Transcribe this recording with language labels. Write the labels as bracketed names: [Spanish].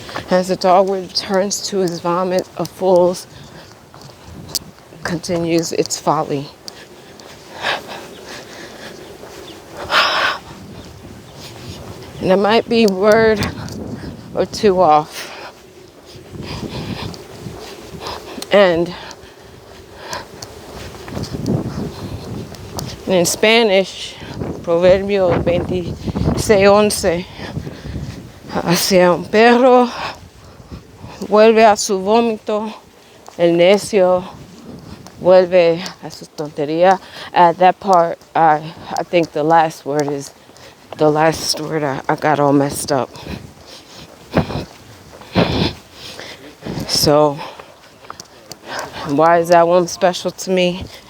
[English] As a dog returns to his vomit, a fool continues its folly. And I might be a word or two off. And in Spanish, [Spanish] Proverbio 26:11, hacia un perro vuelve a su vómito, el necio vuelve a su tontería. [English] At that part, I think the last word I got all messed up. So, why is that one special to me?